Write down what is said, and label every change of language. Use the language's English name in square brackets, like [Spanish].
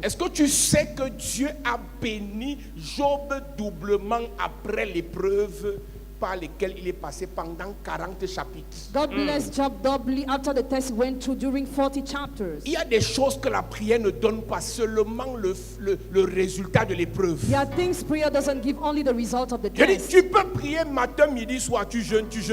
[French] Est-ce que tu sais que Dieu a béni Job doublement après l'épreuve par lesquelles il est passé pendant 40 chapitres? [English] God blessed Job doubly after the test he went through during 40 chapters. [French] Il y a des choses que la prière ne donne pas, seulement le résultat de l'épreuve. [English] There are things prayer doesn't give only the result of the [French] Je dis, [English] test. [French] tu peux prier matin, midi, soir, tu jeûnes.